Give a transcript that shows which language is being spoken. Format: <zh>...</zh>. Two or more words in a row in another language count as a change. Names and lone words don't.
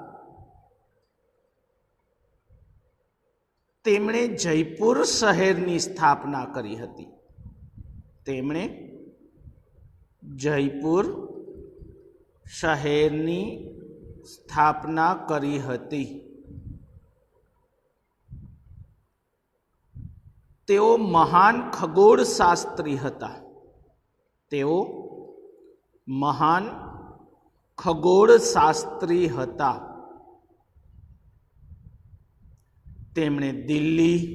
<gu>તેમણે જયપુર શહેરની સ્થાપના કરી હતી। તેમણે જયપુર શહેરની સ્થાપના કરી હતી। તેઓ મહાન ખગોળશાસ્ત્રી હતા। તેઓ મહાન ખગોળશાસ્ત્રી હતા। તેમણે દિલ્હી,</gu>